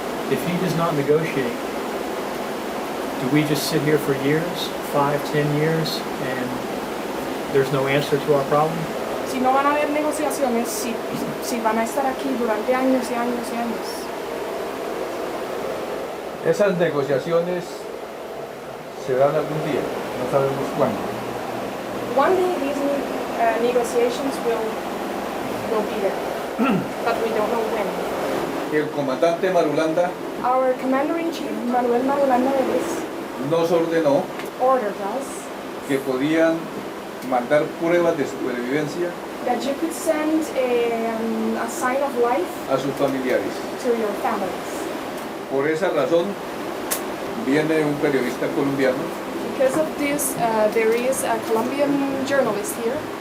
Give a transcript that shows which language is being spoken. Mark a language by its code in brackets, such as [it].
[en] If he does not negotiate, do we just sit here for years, 5, 10 years, and there's no answer to our problem? [es] Si no van a haber negociaciones, si van a estar aquí durante años y años y años. Esas negociaciones se dan algún día, no sabemos cuándo. [en] One day these negotiations will be there, but we don't know when. [es] El comandante Marulanda [en] Our commander-in-chief, Manuel Marulanda Vélez, [es] nos ordenó [en] ordered us [es] que podían mandar pruebas de supervivencia [en] that you could send a sign of life [es] a sus familiares. [en] to your families. [es] Por esa razón viene un periodista colombiano [en] Because of this, there is a Colombian journalist here